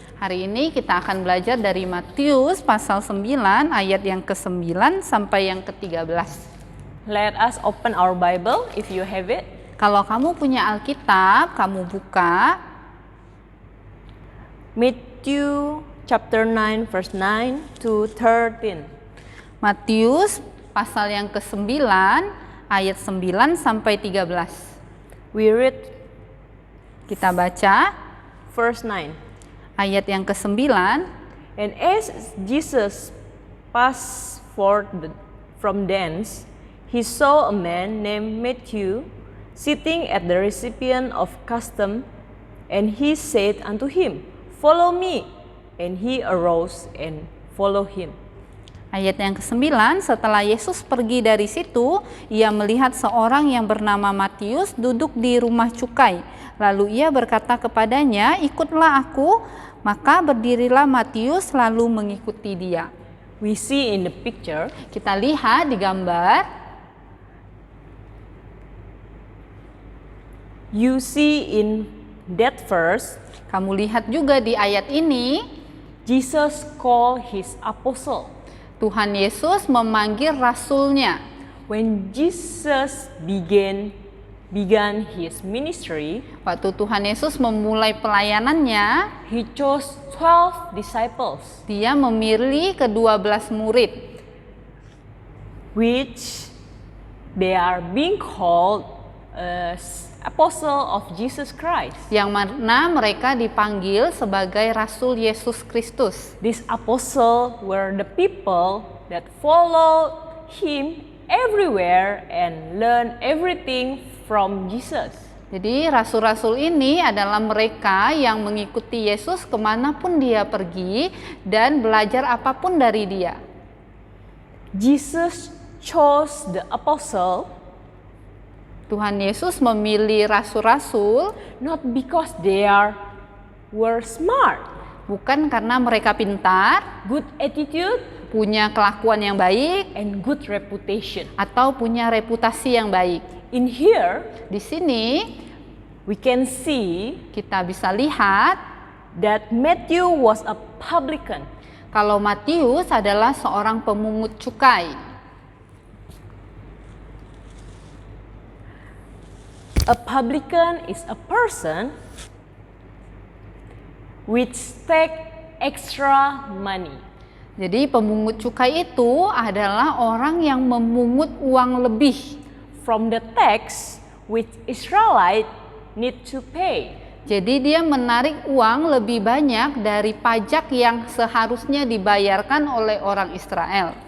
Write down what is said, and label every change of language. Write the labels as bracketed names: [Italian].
[Indonesian] Hari ini kita akan belajar dari Matius pasal 9 ayat yang ke-9 sampai yang ke-13. [English] Let us open our Bible if you have it. [Indonesian] Kalau kamu punya Alkitab, kamu buka [English] Matthew chapter 9 verse 9 to 13. [Indonesian] Matius pasal yang ke-9 ayat 9 sampai 13. [English] We read [Indonesian] Kita baca [English] verse 9. [Indonesian] ayat yang ke-9. [English] And as Jesus passed forth from thence, he saw a man named Matthew sitting at the recipient of custom, and he said unto him, Follow me. and he arose and followed him. [Indonesian] Ayat yang ke-9, setelah Yesus pergi dari situ, ia melihat seorang yang bernama Matius duduk di rumah cukai. Lalu ia berkata kepadanya, "Ikutlah aku." Maka berdirilah Matius lalu mengikuti dia. [English] We see in the picture, [Indonesian] Kita lihat di gambar, [English] you see in that verse, [Indonesian] kamu lihat juga di ayat ini, [English] Jesus called his apostle. [Indonesian] Tuhan Yesus memanggil rasulnya. [English] When Jesus began his ministry, [Indonesian] Waktu Tuhan Yesus memulai pelayanannya, [English] he chose 12 disciples, [Indonesian] dia memilih ke-12 murid, [English] which they are being called as apostle of Jesus Christ. [Indonesian] yang mana mereka dipanggil sebagai Rasul Yesus Kristus. [English] These apostles were the people that followed him everywhere and learned everything from Jesus. [Indonesian] Jadi rasul-rasul ini adalah mereka yang mengikuti Yesus kemanapun dia pergi dan belajar apapun dari dia. [English] Jesus chose the apostle [Indonesian] Tuhan Yesus memilih rasul-rasul [English] not because were smart, [Indonesian] bukan karena mereka pintar, [English] good attitude, [Indonesian] punya kelakuan yang baik, [English] and good reputation. [Indonesian] atau punya reputasi yang baik. [English] In here, [Indonesian] Di sini [English] we can see [Indonesian] kita bisa lihat [English] that Matthew was a publican. [Indonesian] kalau Matius adalah seorang pemungut cukai. [English] A publican is a person which take extra money. [Indonesian] Jadi pemungut cukai itu adalah orang yang memungut uang lebih [English] From the tax which Israelite need to pay. [Indonesian] Jadi dia menarik uang lebih banyak dari pajak yang seharusnya dibayarkan oleh orang Israel.